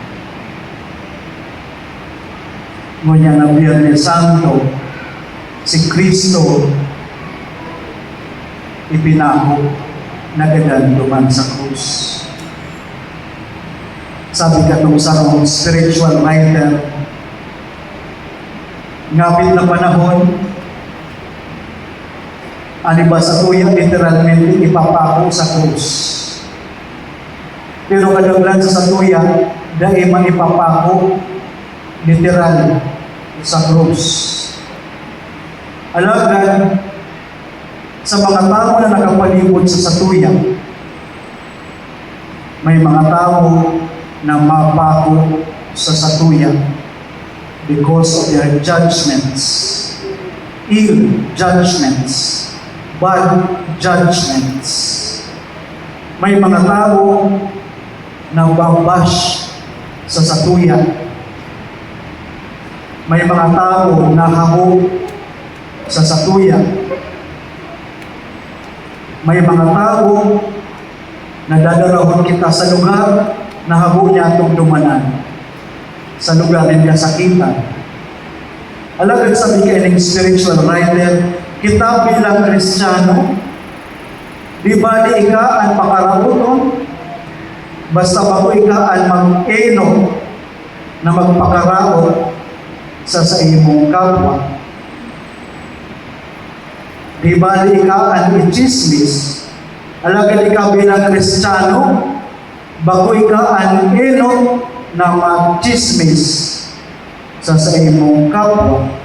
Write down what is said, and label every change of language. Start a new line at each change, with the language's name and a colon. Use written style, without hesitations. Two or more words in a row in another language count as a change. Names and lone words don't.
Bikol: Ngunyan na Biyernes Santo, si Kristo ipinako na gaganduman sa krus. Sabi katong sarong
English: spiritual writer,
Bikol: ngapit na panahon, ani ba sa tuyang literalmente ipapako sa krus. Pero kadaglan sa tuyang, dahil man ipapako literal sa krus. Alagad, sa mga tao na nakapalibot sa satuyang, may mga tao na mapako sa satuyang
English: because of their judgments, ill judgments, bad judgments.
Bikol: May mga tao na babash sa satuyang. May mga tao na habo sa satuyang. May mga tao na dadarahon kita sa lugar na habo niya itong dumanan, sa lugar ng kasakitan. Alagad sabi kayo ng
English: spiritual writer,
Bikol: kita bilang Kristiyano, di ba di ika ang pakaraon, basta bago ika ang mag-eno na magpakaraon sa imong kapwa. Di ba di ika ang i-chismis, alagad ika bilang Kristiyano, bago ika ang eno na mag-chismis sa imong kapwa.